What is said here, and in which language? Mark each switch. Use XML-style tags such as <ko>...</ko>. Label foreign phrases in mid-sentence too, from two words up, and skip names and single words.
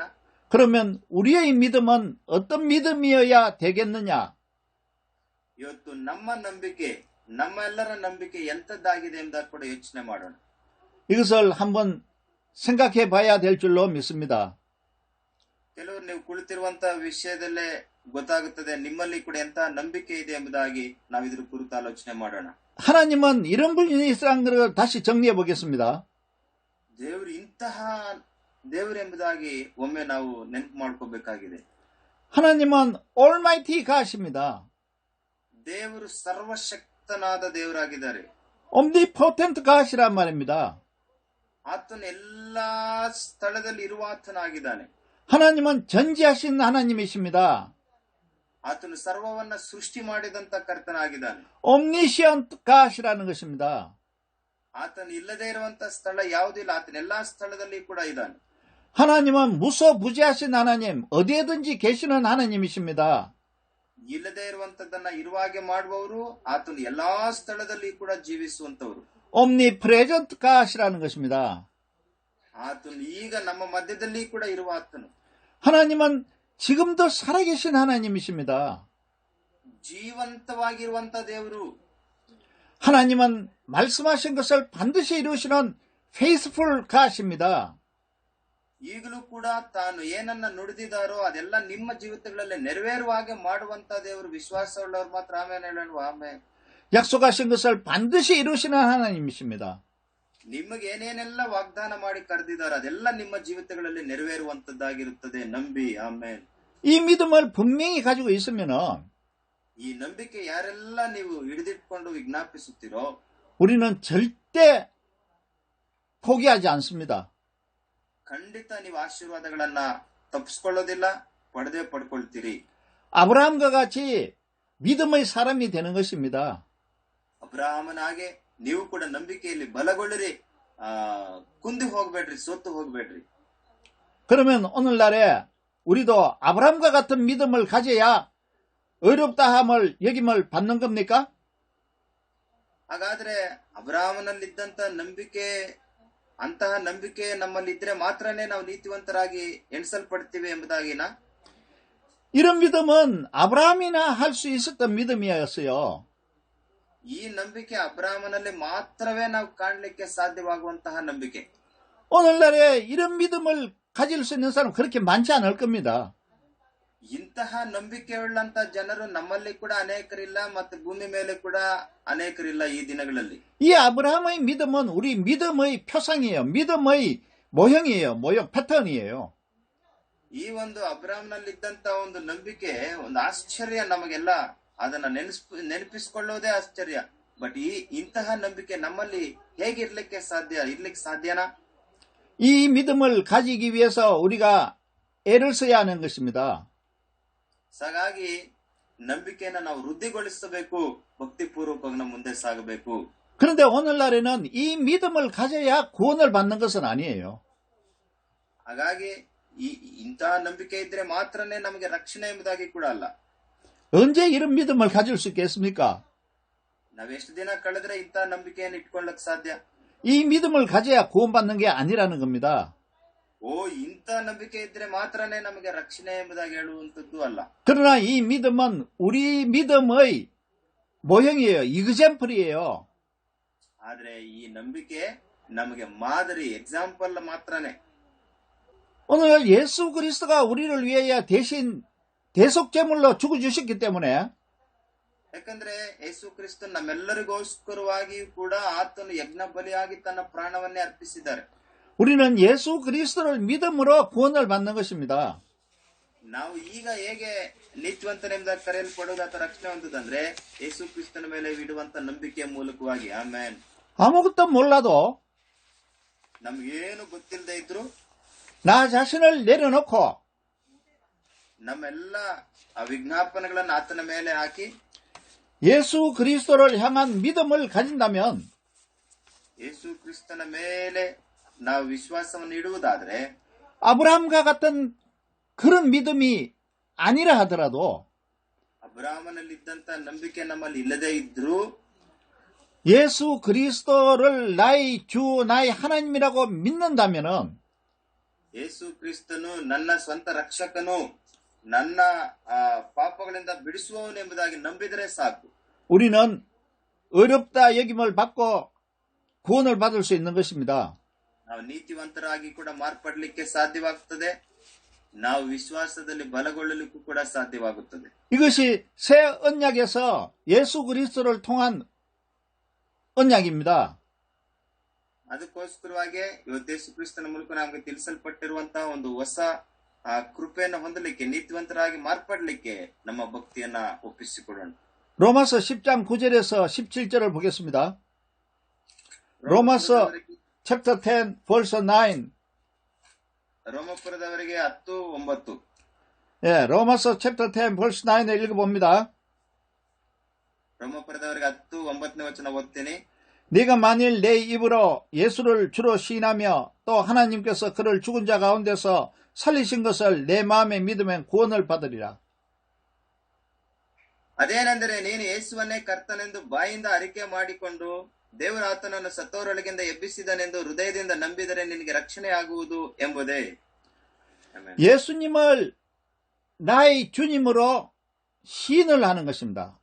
<ko>그러면 우리의 믿음은 어떤 믿음이어야 되겠느냐?</ko> <kn>ಇವತ್ತು ನಮ್ಮ ನಂಬಿಕೆ, ನಮ್ಮೆಲ್ಲರ ನಂಬಿಕೆ ಎಂತದ್ದಾಗಿದೆ ಎಂಬುದನ್ನು ಕೂಡ ಯೋಚನೆ ಮಾಡೋಣ.</kn> <ko>이것을 한번 생각해 봐야 될 줄로 믿습니다.</ko> <kn>ಕೆಲವರು ನೀವು ಕುಳಿತಿರುವಂತ ವಿಷಯದಲ್ಲೇ ಗೊತ್ತಾಗುತ್ತದೆ ನಿಮ್ಮಲ್ಲಿ ಕೂಡ ಎಂತಹ ನಂಬಿಕೆ ಇದೆ ಎಂಬುದಾಗಿ ನಾವು ಇದ್ರ ಕುರಿತು ಆಲೋಚನೆ ಮಾಡೋಣ.</kn> <ko>하나님은 이런 분이시라는 것을 다시 정리해 보겠습니다.</ko> <kn>ದೇವರು ಇಂತಹ ದೇವರು ಎಂಬುದಾಗಿ ಒಮ್ಮೆ ನಾವು ನೆನಪು ಮಾಡ್ಕೋಬೇಕಾಗಿದೆ.</kn> <ko>하나님은</ko> <en>Almighty God</en> <ko>입니다.</ko> <kn>ದೇವರು ಸರ್ವಶಕ್ತನಾದ ದೇವರಾಗಿದ್ದಾರೆ.</kn> <en>Omnipotent God</en> <ko>이란 말입니다.</ko> <kn>ಆತನು ಎಲ್ಲಾ ಸ್ಥಳದಲ್ಲಿ ಇರುವ ಆತನಾಗಿದ್ದಾನೆ.</kn> <ko>하나님은 전지하신 하나님이십니다.</ko> <kn>ಆತನು ಸರ್ವವನ್ನ ಸೃಷ್ಟಿ ಮಾಡಿದಂತ ಕರ್ತನಾಗಿದ್ದಾನೆ.</kn> <en>omniscient God</en> <ko>이라는 것입니다.</ko> <kn>ಆತನು ಇಲ್ಲದೆ ಇರುವಂತ ಸ್ಥಳ ಯಾವುದಿಲ್ಲ. ಆತನ ಎಲ್ಲಾ ಸ್ಥಳದಲ್ಲಿ ಕೂಡ ಇದ್ದಾನೆ.</kn> <ko>하나님은 무소부지하신 하나님, 어디에든지 계시는 하나님이십니다.</ko> <kn>ಇಲ್ಲದೆ ಇರುವಂತದ್ದನ್ನ ಇರುವಾಗೆ ಮಾಡುವವರು, ಆತನು ಎಲ್ಲಾ ಸ್ಥಳದಲ್ಲಿ ಕೂಡ ಜೀವಿಸುವಂತವರು.</kn> <en>omnipresent God</en> <ko>이라는 것입니다.</ko> <kn>ಆತನು ಈಗ ನಮ್ಮ ಮಧ್ಯದಲ್ಲಿ ಕೂಡ ಇರುವ ಆತನು.</kn> <ko>하나님은 지금도 살아계신 하나님이십니다.</ko> <kn>ಜೀವಂತವಾಗಿರುವಂತ ದೇವರು.</kn> <ko>하나님은 말씀하신 것을 반드시 이루시는</ko> <en>faithful God</en> <ko>입니다.</ko> <kn>ಈಗಲೂ ಕೂಡ ತಾನು ಏನನ್ನ ನುಡಿದಿದ್ದಾರೋ ಅದೆಲ್ಲ ನಿಮ್ಮ ಜೀವಿತಗಳಲ್ಲಿ ನೆರವೇರುವ ಹಾಗೆ ಮಾಡುವಂತ ದೇವರು. ವಿಶ್ವಾಸವುಳ್ಳವರು ಮಾತ್ರ ಆಮೇಲೆ ಹೇಳೋಣ. ಆಮೇಲೆ</kn> <ko>약속하신 것을 반드시 이루시는 하나님이십니다.</ko> <kn>ನಿಮಗೆ ಏನೇನೆಲ್ಲ ವಾಗ್ದಾನ ಮಾಡಿ ಕರೆದಿದ್ದಾರೆ ಅದೆಲ್ಲ ನಿಮ್ಮ ಜೀವಿತಗಳಲ್ಲಿ ನೆರವೇರುವಂತದ್ದಾಗಿರುತ್ತದೆ. ನಂಬಿ. ಆಮೇಲೆ</kn> <ko>이 믿음을 분명히 가지고 있으면은</ko> <kn>ಈ ನಂಬಿಕೆ ಯಾರೆಲ್ಲ ನೀವು ಹಿಡಿದಿಟ್ಕೊಂಡು ವಿಜ್ಞಾಪಿಸುತ್ತೀರೋ</kn> <ko>우리는 절대 포기하지 않습니다.</ko> <kn>ಖಂಡಿತ ನೀವು ಆಶೀರ್ವಾದಗಳನ್ನ ತಪ್ಪಿಸ್ಕೊಳ್ಳೋದಿಲ್ಲ, ಪಡೆದೇ ಪಡ್ಕೊಳ್ತೀರಿ.</kn> <ko>아브라함과 같이 믿음의 사람이 되는 것입니다.</ko> <kn>ಅಬ್ರಾಹಮನ ಹಾಗೆ ನೀವು ಕೂಡ ನಂಬಿಕೆಯಲ್ಲಿ ಬಲಗೊಳ್ಳಿರಿ. ಕುಂದಿ ಹೋಗ್ಬೇಡ್ರಿ, ಸೋತು ಹೋಗ್ಬೇಡ್ರಿ.</kn> <ko>그러면 오늘날에 우리도 아브라함과 같은 믿음을 가져야 어렵다 함을 여김을 받는 겁니까?</ko> <kn>ಹಾಗಾದ್ರೆ ಅಬ್ರಾಹಮನಲ್ಲಿದ್ದಂತ ನಂಬಿಕೆ, ಅಂತಹ ನಂಬಿಕೆ ನಮ್ಮಲ್ಲಿ ಇದ್ರೆ ಮಾತ್ರನೇ ನಾವು ನೀತಿವಂತರಾಗಿ ಎಣಿಸಲ್ಪಡ್ತೀವಿ ಎಂಬುದಾಗಿನ?</kn> <ko>이런 믿음은 아브라함이나 할 수 있었던 믿음이었어요.</ko> <kn>ಈ ನಂಬಿಕೆ ಅಬ್ರಾಹಮನಲ್ಲಿ ಮಾತ್ರವೇ ನಾವು ಕಾಣಲಿಕ್ಕೆ ಸಾಧ್ಯವಾಗುವಂತಹ ನಂಬಿಕೆ.</kn> <ko>오늘날에 이런 믿음을 가질 수 있는 사람 그렇게 많지 않을 겁니다.</ko> <kn>ಇಂತಹ ನಂಬಿಕೆಯುಳ್ಳಂತ ಜನರು ನಮ್ಮಲ್ಲಿ ಕೂಡ ಅನೇಕರಿಲ್ಲ, ಮತ್ತೆ ಭೂಮಿ ಮೇಲೆ ಕೂಡ ಅನೇಕರಿಲ್ಲ ಈ ದಿನಗಳಲ್ಲಿ.</kn> <ko>이 아브라함의 믿음은 우리 믿음의 표상이에요. 믿음의 모형이에요. 모형 패턴이에요.</ko> <kn>ಈ ಒಂದು ಅಬ್ರಾಹ್ಮನಲ್ಲಿದ್ದಂತ ಒಂದು ನಂಬಿಕೆ ಒಂದು ಆಶ್ಚರ್ಯ ನಮಗೆಲ್ಲ. ಅದನ್ನ ನೆನಪಿಸಿಕೊಳ್ಳೋದೇ ಆಶ್ಚರ್ಯ. ಬಟ್ ಇಂತಹ ನಂಬಿಕೆ ನಮ್ಮಲ್ಲಿ ಹೇಗೆ ಇರ್ಲಿಕ್ಕೆ ಸಾಧ್ಯನಾ?</kn> <ko>이 믿음을 가지기 위해서 우리가 애를 써야 하는 것입니다.</ko> <kn>ಹಾಗಾಗಿ ನಂಬಿಕೆಯನ್ನು ನಾವು ವೃದ್ಧಿಗೊಳಿಸಬೇಕು, ಭಕ್ತಿಪೂರ್ವಕವಾಗಿ ನಮ್ಮ ಮುಂದೆ ಸಾಗಬೇಕು.</kn> <ko>그런데 오늘날에는 이 믿음을 가져야 구원을 받는 것은 아니에요.</ko> <kn>ಹಾಗಾಗಿ ಇಂತಹ ನಂಬಿಕೆ ಇದ್ರೆ ಮಾತ್ರನೇ ನಮಗೆ ರಕ್ಷಣೆ ಎಂಬುದಾಗಿ ಕೂಡ ಅಲ್ಲ.</kn> <ko>언제 이런 믿음을 가질 수 있겠습니까?</ko> <kn>ನಾವೆಷ್ಟು ದಿನ ಕಳೆದ್ರೆ ಇಂತಹ ನಂಬಿಕೆಯನ್ನು ಇಟ್ಕೊಳ್ಳಕ್ ಸಾಧ್ಯ?</kn> <ko>이 믿음을 가져야 구원받는 게 아니라는 겁니다.</ko> <kn>ಇಂಥ ನಂಬಿಕೆ ಇದ್ರೆ ಮಾತ್ರನೇ ನಮಗೆ ರಕ್ಷಣೆ ಎಂಬುದಾಗಿ ಹೇಳುವಂತದ್ದು ಅಲ್ಲ.</kn> <ko>그러나 이 믿음은 우리 믿음의 모형이에요. 이그젠플이에요.</ko> <kn>ಆದ್ರೆ ಈ ನಂಬಿಕೆ ನಮಗೆ ಮಾದರಿ, ಎಕ್ಸಾಂಪಲ್ ಮಾತ್ರನೇ.</kn> <ko>오늘 예수 그리스도가 우리를 위하여 대신 대속제물로 죽어주셨기 때문에</ko> <kn>ಯಾಕಂದ್ರೆ ಯೇಸು ಕ್ರಿಸ್ತ ನಮ್ಮೆಲ್ಲರಿಗೋಸ್ಕರವಾಗಿಯೂ ಕೂಡ ಆತನು ಯಜ್ಞ ಬಲಿಯಾಗಿ ತನ್ನ ಪ್ರಾಣವನ್ನೇ ಅರ್ಪಿಸಿದ್ದಾರೆ.</kn> <ko>우리는 예수 그리스도를 믿음으로 구원을 받는 것입니다.</ko> <kn>ನಾವು ಈಗ ಹೇಗೆ ನೀತಿವಂತನೆಂಬುದಾಗಿ ಕರೆಯಲ್ಪಡುವುದು ಅಥವಾ ರಕ್ಷಣೆ ಹೊಂದುದಂದ್ರೆ ಯೇಸು ಕ್ರಿಸ್ತನ ಮೇಲೆ ಇಡುವಂತ ನಂಬಿಕೆಯ ಮೂಲಕವಾಗಿ. ಆಮೇನ್.</kn> <ko>아무것도 몰라도</ko> <kn>ನಮ್ಗೇನು ಗೊತ್ತಿಲ್ಲದೆ ಇದ್ರು</kn> <ko>나 자신을 내려놓고</ko> <kn>ನಮ್ಮೆಲ್ಲ ಆ ವಿಜ್ಞಾಪನೆಗಳನ್ನ ಆತನ ಮೇಲೆ ಹಾಕಿ</kn> <ko>예수 그리스도를 향한 믿음을 가진다면</ko> <kn>ಯೇಸು ಕ್ರಿಸ್ತನ ಮೇಲೆ ನಾವು ವಿಶ್ವಾಸವನ್ನು ಇಡುವುದಾದ್ರೆ</kn> <ko>아브라함과 같은 그런 믿음이 아니라 하더라도</ko> <kn>ಅಬ್ರಾಹ್ಮನಲ್ಲಿದ್ದಂತ ನಂಬಿಕೆ ನಮ್ಮಲ್ಲಿ ಇಲ್ಲದೇ ಇದ್ರು</kn> <ko>예수 그리스도를 나의 주, 나의 하나님이라고 믿는다면은</ko> <kn>ಯೇಸು ಕ್ರಿಸ್ತನು ನನ್ನ ಸ್ವಂತ ರಕ್ಷಕನು, ನನ್ನ ಪಾಪಗಳಿಂದ ಬಿಡಿಸುವವನೆಂಬುದಾಗಿ ನಂಬಿದರೆ ಸಾಕು.</kn> <ko>우리는 어렵다 여김을 받고 구원을 받을 수 있는 것입니다.</ko> <kn>ನಾವು ನೀತಿವಂತರಾಗಿ ಕೂಡ ಮಾರ್ಪಡಲಿಕ್ಕೆ ಸಾಧ್ಯವಾಗುತ್ತದೆ. ನಾವು ವಿಶ್ವಾಸದಲ್ಲಿ ಬಲಗೊಳ್ಳಲಿಕ್ಕೂ ಕೂಡ ಸಾಧ್ಯವಾಗುತ್ತದೆ.</kn> <ko>이것이 새 언약에서 예수 그리스도를 통한 언약입니다.</ko> <kn>ಅದಕ್ಕೋಸ್ಕರವಾಗಿ ಇವತ್ತು ಯೇಸು ಕ್ರಿಸ್ತನ ಮೂಲಕ ನಮಗೆ ತಿಳಿಸಲ್ಪಟ್ಟಿರುವಂತಹ ಒಂದು ಹೊಸ ಕೃಪೆಯನ್ನು ಹೊಂದಲಿಕ್ಕೆ, ನೀತಿವಂತರಾಗಿ ಮಾರ್ಪಡಲಿಕ್ಕೆ ನಮ್ಮ ಭಕ್ತಿಯನ್ನ ಒಪ್ಪಿಸಿಕೊಡೋಣ.</kn> <ko>로마서 10장 9절에서 17절을 보겠습니다.</ko> <en>로마서 chapter 10 verse 9.</en> <kn>ರೋಮಪುರದವರಿಗೆ 10:9.</kn> <ko>예, 로마서</ko> <en>chapter 10 verse 9</en> <ko>에 읽어봅니다.</ko> <kn>ರೋಮಪುರದವರಿಗೆ 10:9ನೇ ವಚನ ಓದ್ತೀನಿ.</kn> <ko>네가 만일 내 입으로 예수를 주로 시인하며 또 하나님께서 그를 죽은 자 가운데서 살리신 것을 내 마음에 믿으면 구원을 받으리라.</ko> <kn>ಅದೇನೆಂದರೆ ನೀನು ಯೇಸುವನ್ನೇ ಕರ್ತನೆಂದು ಬಾಯಿಂದ ಅರಿಕೆ ಮಾಡಿಕೊಂಡು ದೇವರ ಆತನನ್ನು ಸತ್ತವರೊಳಗಿಂದ ಎಬ್ಬಿಸಿದನೆಂದು ಹೃದಯದಿಂದ ನಂಬಿದರೆ ನಿನಗೆ ರಕ್ಷಣೆ ಆಗುವುದು ಎಂಬುದೇ.</kn> <ko>예수님을 나의 주님으로 시인을 하는 것입니다.</ko>